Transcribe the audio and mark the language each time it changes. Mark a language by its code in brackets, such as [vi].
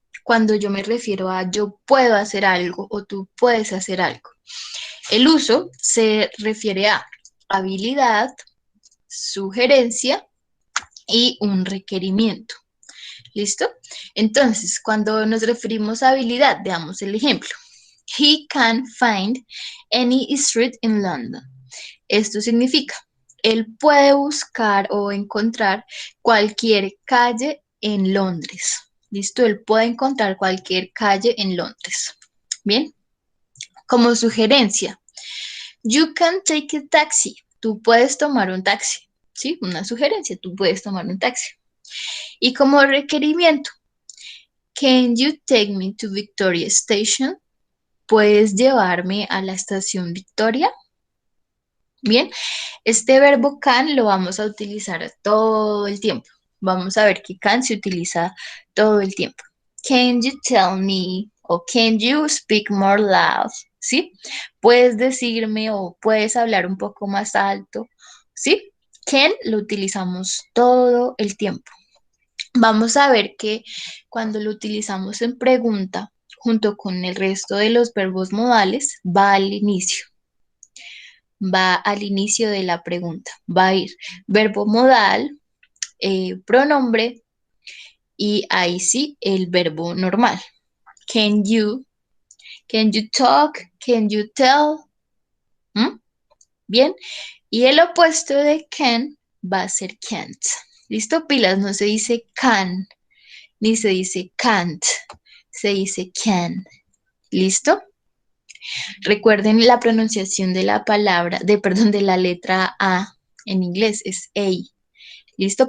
[es] Cuando yo me refiero a yo puedo hacer algo o tú puedes hacer algo. El uso se refiere a habilidad, sugerencia y un requerimiento. ¿Listo? Entonces, cuando nos referimos a habilidad, veamos el ejemplo. [en] He can find any street in London. [es] Esto significa, él puede buscar o encontrar cualquier calle en Londres. ¿Listo? Él puede encontrar cualquier calle en Londres. Bien. Como sugerencia, [en] you can take a taxi. [es] Tú puedes tomar un taxi. ¿Sí? Una sugerencia, tú puedes tomar un taxi. Y como requerimiento, [en] can you take me to Victoria Station? [es] ¿Puedes llevarme a la estación Victoria? Bien, este verbo can lo vamos a utilizar todo el tiempo. Vamos a ver que can se utiliza todo el tiempo. [en] Can you tell me o can you speak more loud? [es] ¿Sí? Puedes decirme o puedes hablar un poco más alto. ¿Sí? Can lo utilizamos todo el tiempo. Vamos a ver que cuando lo utilizamos en pregunta, junto con el resto de los verbos modales, va al inicio. Va al inicio de la pregunta. Va a ir verbo modal, pronombre y ahí sí el verbo normal. [en] Can you talk, can you tell? ¿Mm? [es] Bien, y el opuesto de can va a ser can't. ¿Listo? Pilas, no se dice can, ni se dice can't, se dice can. ¿Listo? Recuerden la pronunciación de la palabra, de la letra A en inglés es A. ¿Listo?